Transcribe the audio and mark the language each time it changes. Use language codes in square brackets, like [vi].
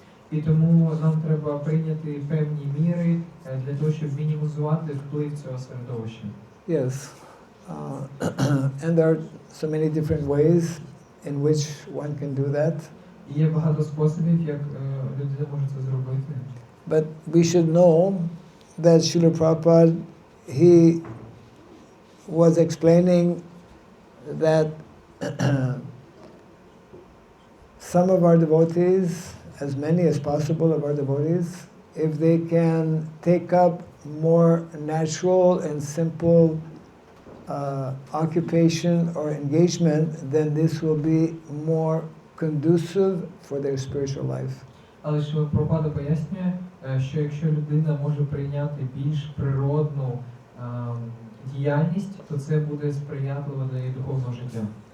[uk] І тому нам треба прийняти певні міри для того, щоб мінімізувати вплив цього середовища. [en] Yes. And there are so many different ways in which one can do that. [uk] І є багато способів, як людина може це зробити. [en] But we should know that Srila Prabhupada, he was explaining that some of our devotees, as many as possible of our devotees, if they can take up more natural and simple occupation or engagement, then this will be more conducive for their spiritual life. [uk] Але Шрила Прабхупада пояснює, що якщо людина може прийняти більш природну діяльність, то це буде сприятливо для її духовного життя.